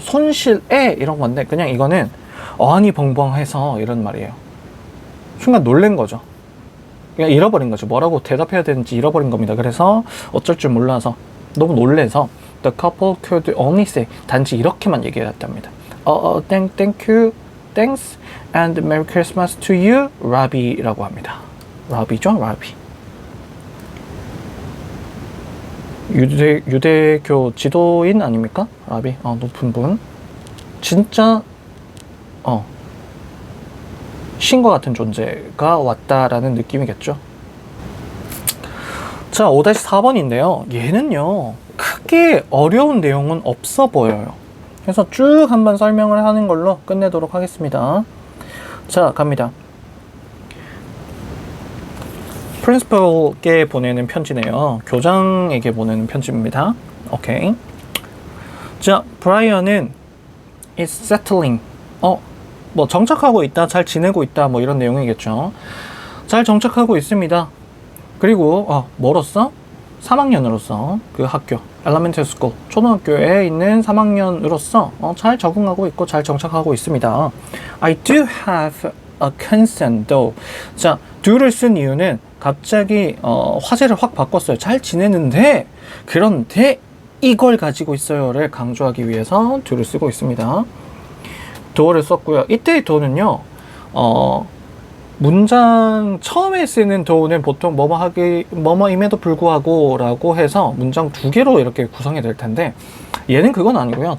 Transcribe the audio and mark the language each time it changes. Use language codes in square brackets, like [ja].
[ko] 손실에 이런 건데, 그냥 이거는 어안이 벙벙해서 이런 말이에요. 순간 놀란 거죠. 그냥 잃어버린 거죠. 뭐라고 대답해야 되는지 잃어버린 겁니다. 그래서 어쩔 줄 몰라서 너무 놀래서 [en] the couple could only say, [ko] 단지 이렇게만 얘기했답니다. [en] thank you, thanks, and Merry Christmas to you, [ko] 라비라고 합니다. 라비죠, 라비. 유대교 지도인 아닙니까? 라비, 높은 분. 진짜 신과 같은 존재가 왔다라는 느낌이겠죠. 자, 5-4번인데요. 얘는요, 크게 어려운 내용은 없어 보여요. 그래서 쭉 한번 설명을 하는 걸로 끝내도록 하겠습니다. 자, 갑니다. 프린시펄께 보내는 편지네요. 교장에게 보내는 편지입니다. 오케이. 자, 브라이언은 [en] is settling. [ko] 뭐 정착하고 있다, 잘 지내고 있다, 뭐 이런 내용이겠죠. 잘 정착하고 있습니다. 그리고 뭐로써? 3학년으로서 그 학교, elementary school, 초등학교에 있는 3학년으로서 잘 적응하고 있고 잘 정착하고 있습니다. [en] I do have a concern though. [ko] 자, do를 쓴 이유는 갑자기 화제를 확 바꿨어요. 잘 지내는데, 그런데 이걸 가지고 있어요를 강조하기 위해서 do를 쓰고 있습니다. do어를 썼고요. 이때의 do어는요, 문장 처음에 쓰는 do어는 보통 뭐뭐임에도 불구하고 라고 해서 문장 두 개로 이렇게 구성이 될 텐데, 얘는 그건 아니고요.